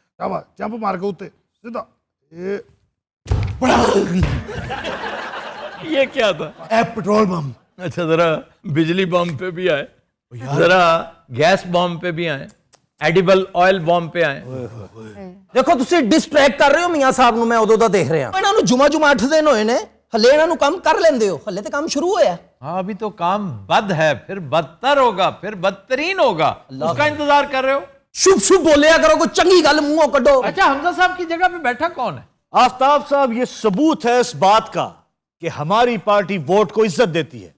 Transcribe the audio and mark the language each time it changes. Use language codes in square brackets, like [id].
[pa] चावा जंप मार के उत्ते सीधा ये [hi] ये क्या था? ए पेट्रोल बम। अच्छा, जरा बिजली बॉम्ब पे भी आए, जरा गैस बॉम्ब पे भी आए, एडिबल ऑयल बॉम्ब पे आए। [pa] ਦੇਖੋ ਤੁਸੀਂ ਡਿਸਟਰੈਕਟ ਕਰ ਰਹੇ ਹੋ ਮੀਆਂ ਸਾਹਿਬ ਨੂੰ, ਮੈਂ ਉਦੋਂ ਦਾ ਦੇਖ ਰਿਹਾ। ਇਹਨਾਂ ਨੂੰ ਜੁਮਾ 8 ਦਿਨ ਹੋਏ ਨੇ, ਹੱਲੇ ਇਹਨਾਂ ਨੂੰ ਕੰਮ ਕਰ ਲੈਂਦੇ ਹੋ, ਹੱਲੇ ਤੇ ਕੰਮ ਸ਼ੁਰੂ ਹੋਇਆ। [hi] हाँ, अभी तो काम बद है, फिर बदतर होगा, फिर बदतरीन होगा, उसका इंतजार कर रहे हो। [pa] ਸ਼ੁਭ ਸ਼ੁਭ ਬੋਲਿਆ ਕਰੋ, ਕੋਈ ਚੰਗੀ ਗੱਲ ਮੂੰਹੋਂ ਕੱਢੋ। [hi] अच्छा, हमजा साहब की जगह पे बैठा कौन है? आफ्ताब साहब, ये सबूत है इस बात का कि हमारी पार्टी वोट को इज्जत देती है।